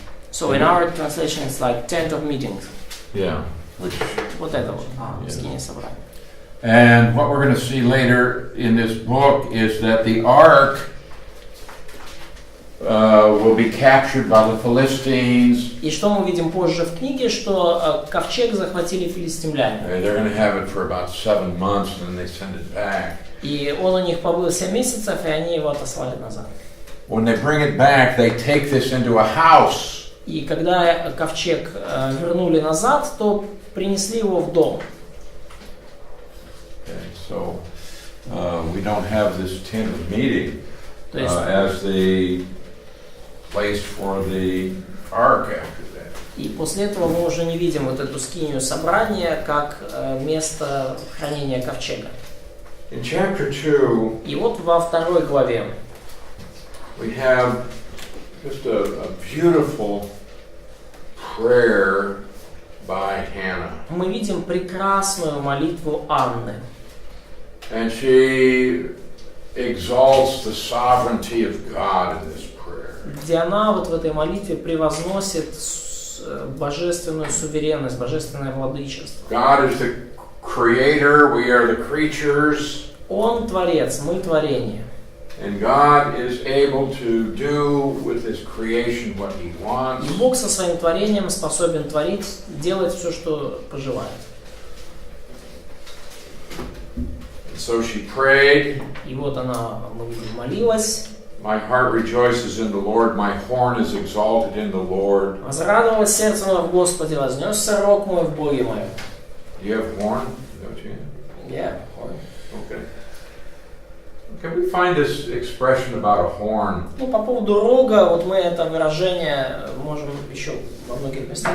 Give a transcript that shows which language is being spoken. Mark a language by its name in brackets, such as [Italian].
[English] So in our translation it's like tent of meetings. Yeah. [Russian] Вот это вот, скиния собрания. [English] And what we're going to see later in this book is that the ark will be captured by the Philistines. [Russian] И что мы видим позже в книге, что ковчег захватили филистимляне. [English] They're going to have it for about 7 months and then they send it back. [Russian] И он у них побыл 7 месяцев, и они его отослали назад. [English] When they bring it back, they take this into a house. [Russian] И когда ковчег вернули назад, то принесли его в дом. [English] Okay, so we don't have this tent of meeting as the place for the ark after that. [Russian] И после этого мы уже не видим вот эту скинию собрания как место хранения ковчега. [English] In chapter 2, [Russian] И вот во 2 главе [English] we have just a beautiful prayer by Hannah. [Russian] мы видим прекрасную молитву Анны. [English] And she exalts the sovereignty of God in this prayer. [Russian] Где она вот в этой молитве превозносит божественную суверенность, божественное владычество. [English] God is the creator, we are the creatures. [Russian] Он творец, мы творение. [English] And God is able to do with His creation what He wants. [Russian] И Бог со своим творением способен творить, делать все, что пожелает. [English] So she prayed. [Russian] И вот она, мы видим, молилась. [English] My heart rejoices in the Lord, my horn is exalted in the Lord. [Russian] Возрадовалось сердце мое в Господе, вознесся рог мой в Боге моем. [English] You have horn? Don't you? Yeah. Okay. Can we find this expression about a horn? [Russian] Ну, по поводу рога, вот мы это выражение можем еще во многих местах